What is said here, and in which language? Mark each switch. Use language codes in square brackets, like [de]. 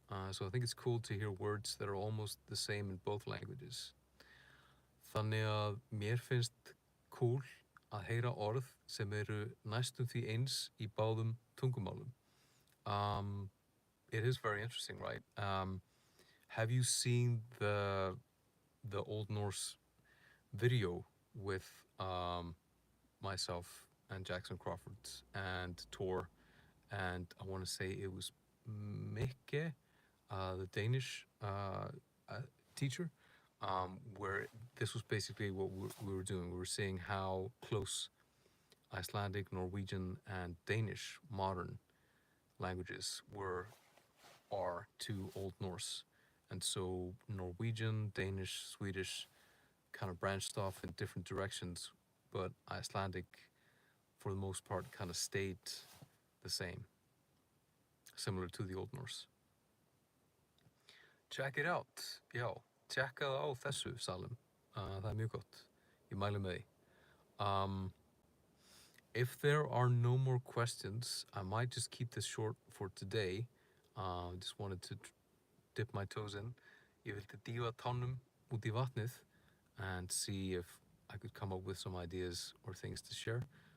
[en] So I think it's cool to hear words that are almost the same in both languages. [is] Þannig að mér finnst cool að heyra orð sem eru næstum því eins í báðum tungumálum. [en] It is very interesting, right? Have you seen the Old Norse video with myself and Jackson Crawford and Tor, and I want to say it was Mikke, the Danish teacher, where this was basically what we were doing. We were seeing how close Icelandic, Norwegian, and Danish modern languages are to Old Norse. And so Norwegian, Danish, Swedish kind of branched off in different directions, but Icelandic, for the most part, kind of stayed the same, similar to the Old Norse. Check it out. [is] Já, tjekkaðu á þessu, Salim. Það er mjög gott. Ég mæli með því. [en] If there are no more questions, I might just keep this short for today. Just wanted to dip my toes in. [is] Ég vildi dýfa tánum út í vatnið [en] and see if I could come up with some ideas or things to share.